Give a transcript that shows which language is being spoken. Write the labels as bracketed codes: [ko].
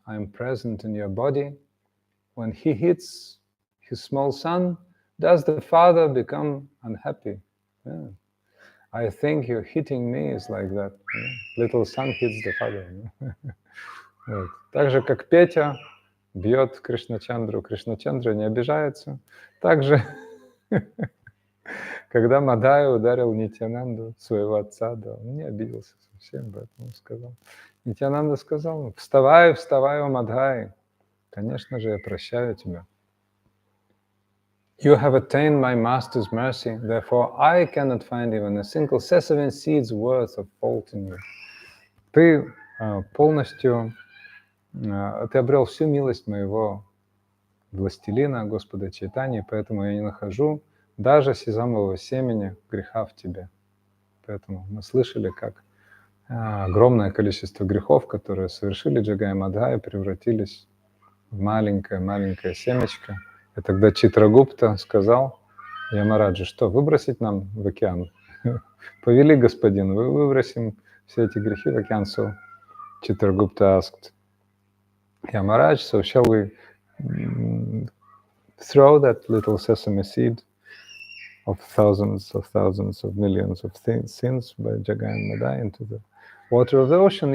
[en] I am present in your body. When he hits his small son, does the father become unhappy? Yeah. I think you're hitting me is like that. Little son hits the father. [ru] Вот. Так же, как Петя бьет Кришначандру, Кришначандра не обижается. Так же, когда Мадхай ударил Нитьянанду, своего отца, да, он не обиделся совсем, поэтому сказал. Нитьянанда сказал, вставай, вставай, о Мадхай. Конечно же, я прощаю тебя. [en] You have attained my master's mercy, therefore I cannot find even a single sesame seed's worth of fault in you. [ru] Ты полностью, ты обрел всю милость моего властелина, Господа Чайтаньи, поэтому я не нахожу даже сезамового семени греха в тебе. Поэтому мы слышали, как огромное количество грехов, которые совершили Джагай и Мадхай, превратились маленькое семечко. И тогда Читрагупта сказал Ямараджи, что выбросить нам в океан? Повели, господин, вы выбросим все эти грехи в океан. [en] So Chitragupta asked Yamaraj, so shall we throw that little sesame seed of thousands of millions of sins by Jagai and Madhai into the water of the ocean?